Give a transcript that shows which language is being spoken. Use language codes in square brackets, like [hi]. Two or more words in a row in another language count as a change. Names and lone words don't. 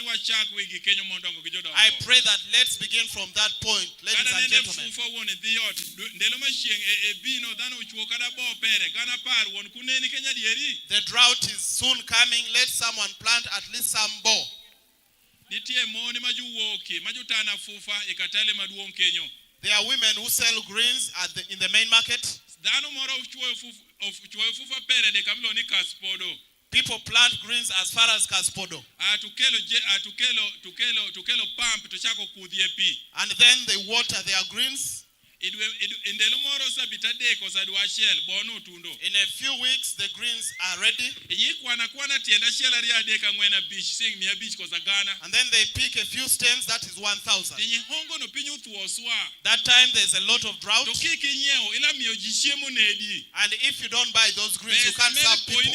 [en] I pray that let's begin from that point, ladies and gentlemen. The drought is soon coming. Let someone plant at least some boar. [adh] nitie moni majuwoki majutana fufa ikatale maduong kenyo. [en] There are women who sell greens in the main market. [adh] Dano moro chwoyo fufa pere de kamlo ni kaspodo. [en] People plant greens as far as Kaspodo. [adh] Tukelo pump tuchako kudhie pi. [en] And then they water their greens. In a few weeks, the greens are ready. And then they pick a few stems, that is 1,000. That time there's a lot of drought. And if you don't buy those greens, you can't serve people.